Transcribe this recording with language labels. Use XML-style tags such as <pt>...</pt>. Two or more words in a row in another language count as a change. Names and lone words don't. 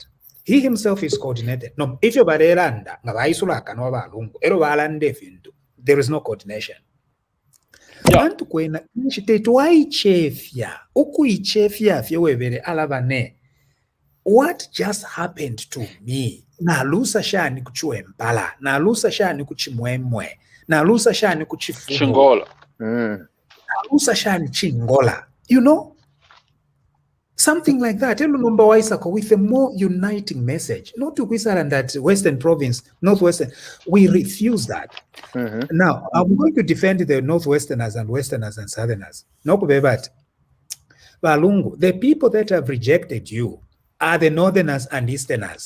<en>He himself is coordinated. No, if you're there is no coordination. Yeah. What just happened to me?</en> <bem>Nalusa shani kuchwempala, nalusa shani kuchimwemwe, nalusa shani kuchifumo, Chingola. nalusa shani chingola.</bem> <en>You know? Something like that. With a more uniting message. Not to Kwisaran that Western province, Northwestern, we refuse that. Now, I'm going to defend the Northwesterners and Westerners and Southerners. No, but Balungu, the people that have rejected you are the Northerners and Easterners.</en>